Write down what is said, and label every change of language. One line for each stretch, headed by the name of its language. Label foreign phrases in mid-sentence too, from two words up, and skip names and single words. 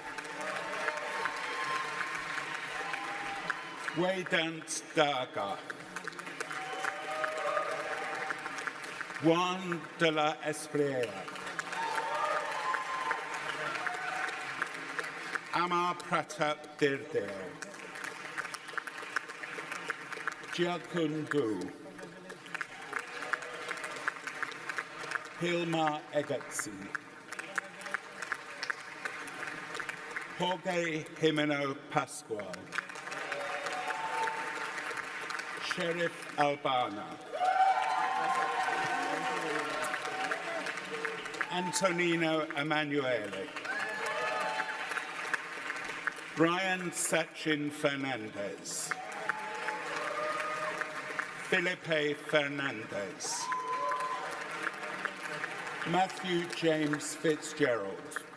English: Waydant Daga, Juan de la Espriella, Amar Pratap Dirdeo, Jiakun Gu, Hilma Egertsen, Jorge Jimeno Pascual, Sheriff Albana, Antonino Emanuele, Brian Sachin Fernandez, Felipe Fernandez, Matthew James Fitzgerald,